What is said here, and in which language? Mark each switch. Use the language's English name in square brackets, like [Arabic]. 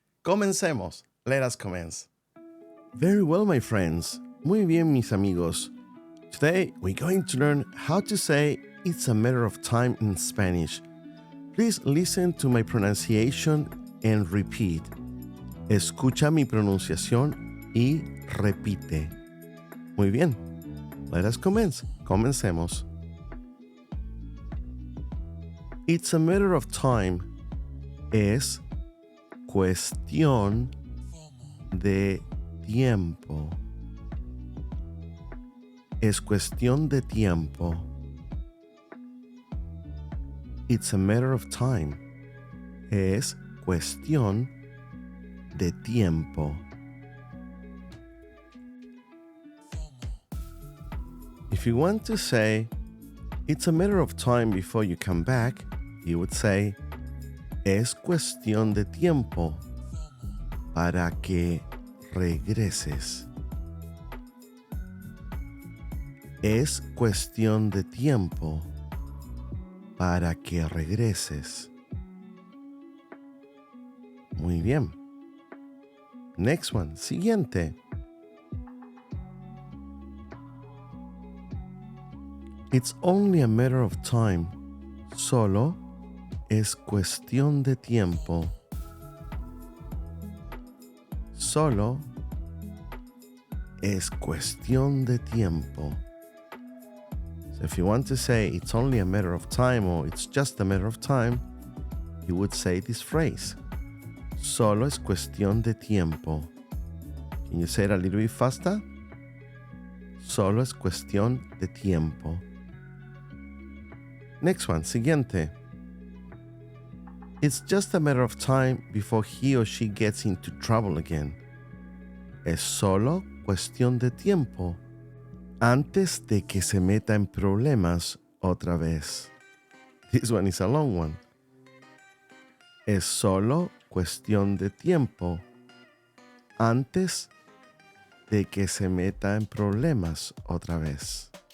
[Spanish] Comencemos. [English] Let us commence. Very well, my friends. [Spanish] Muy bien, mis amigos. [English] Today, we're going to learn how to say it's a matter of time in Spanish. Please listen to my pronunciation and repeat. [Spanish] Escucha mi pronunciación y repite. Muy bien. [English] Let us commence. [Spanish] Comencemos. [English] It's a matter of time. [Spanish] Es cuestión de tiempo. Es cuestión de tiempo. [English] It's a matter of time. [Spanish] Es cuestión de tiempo. [English] If you want to say, it's a matter of time before you come back, you would say, [Spanish] es cuestión de tiempo para que regreses. Es cuestión de tiempo para que regreses. Muy bien. [English] Next one. [Spanish] Siguiente. [English] It's only a matter of time. [Spanish] Solo es cuestión de tiempo. Solo es cuestión de tiempo. [English] So if you want to say it's only a matter of time or it's just a matter of time, you would say this phrase. [Spanish] Solo es cuestión de tiempo. [English] Can you say it a little bit faster? [Spanish] Solo es cuestión de tiempo. [English] Next one, [Spanish] siguiente. [English] It's just a matter of time before he or she gets into trouble again. [Spanish] Es solo cuestión de tiempo antes de que se meta en problemas otra vez. [English] This one is a long one. [Spanish] Es solo cuestión de tiempo antes de que se meta en problemas otra vez.